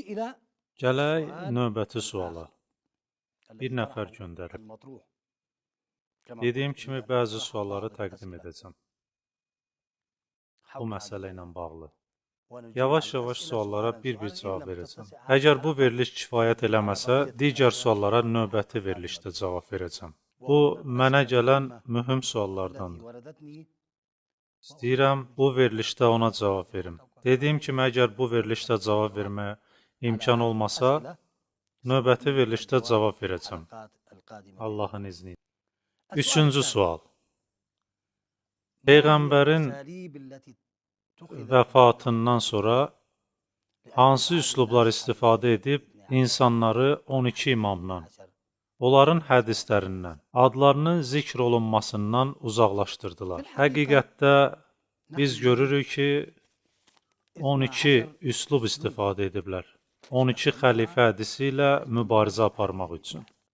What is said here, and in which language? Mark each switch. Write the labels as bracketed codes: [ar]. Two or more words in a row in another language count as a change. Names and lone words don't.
[ar] إلى [az] Gələk [ar] سؤال [az] növbəti suala. [ar] الذي [az] Bir nəfər [ar] طرحه [az] göndərib. [ar] المطروح كما [az] Dediyim [ar] قلت [az] kimi [ar] إن [az] bəzi [ar] طرح [az] sualları [ar] بعض [az] təqdim [ar] الأسئلة [az] edəcəm bu [ar] حول هذا [az] məsələ ilə [ar] الموضوع [az] bağlı. [ar] ونجيب عن [az] Yavaş-yavaş [ar] الأسئلة [az] suallara [ar] سؤالا [az] bir-bir [ar] سؤالا إن [az] cavab [ar] لم [az] verəcəm. [ar] تتسع هذه [az] Əgər bu [ar] الحلقة [az] veriliş kifayət [ar] على [az] eləməsə, [ar] بقية [az] digər [ar] الأسئلة [az] suallara [ar] في [az] növbəti [ar] الحلقات [az] verilişdə [ar] القادمة [az] cavab verəcəm. Bu [ar] وهو من [az] mənə [ar] الأسئلة [az] gələn [ar] المهمة [az] mühüm [ar] التي [az] suallardandır. [ar] وردتني [az] İstəyirəm bu verilişdə ona cavab verim. Dediyim kimi, əgər bu verilişdə cavab verməyə imkan olmasa, [ar] أسئلة [az] növbəti [ar] سأقوم [az] verilişdə [ar] بالجواب [az] cavab [ar] في [az] verəcəm. [ar] الحلقات القادمة [az] Allahın izni ilə. [ar] السؤال [az] Üçüncü [ar] الثاني [az] sual. [ar] ما هي [az] Peyğəmbərin [ar] الأساليب التي اتخذت [az] vəfatından sonra hansı [ar] لإعادة [az] üslublar [ar] أصحاب [az] istifadə edib [ar] الاثني عشر [az] insanları 12 imamdan, [ar] عشر [az] onların hədislərindən, adlarının zikr olunmasından uzaqlaşdırdılar? Həqiqətdə biz görürük ki, 12 üslub istifadə ediblər. 12 xəlifə hədisi ilə mübarizə aparmaq üçün.